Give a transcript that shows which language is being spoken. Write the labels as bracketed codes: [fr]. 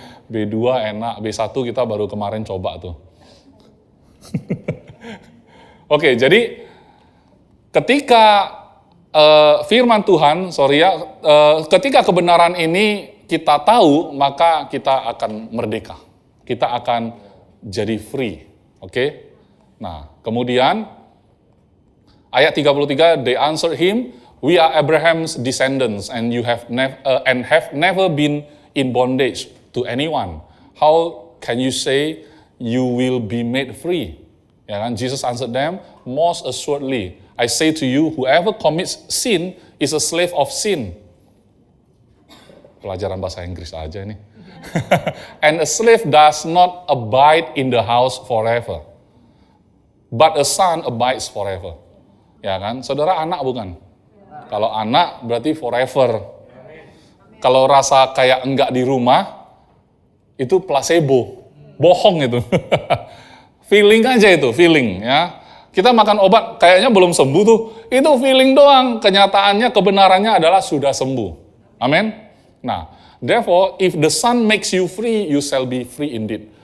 [id] B2 enak, B1 kita baru kemarin coba tuh. Oke, jadi ketika firman Tuhan, ketika kebenaran ini kita tahu, maka kita akan merdeka. Kita akan jadi free. Oke? [en] Nah, kemudian ayat 33, they answered him, we are Abraham's descendants and have never been in bondage to anyone. How can you say you will be made free? Ya kan? Jesus answered them, most assuredly, I say to you, whoever commits sin is a slave of sin. Pelajaran bahasa Inggris aja nih. And a slave does not abide in the house forever, but a son abides forever. [id] Ya kan? Saudara anak bukan? Kalau anak berarti forever. Kalau rasa kayak enggak di rumah, itu placebo. Bohong itu. Feeling aja itu, feeling ya. Kita makan obat kayaknya belum sembuh tuh. Itu feeling doang. Kenyataannya, kebenarannya adalah sudah sembuh. Amin. [en] Nah, therefore, if the Son makes you free, you shall be free indeed.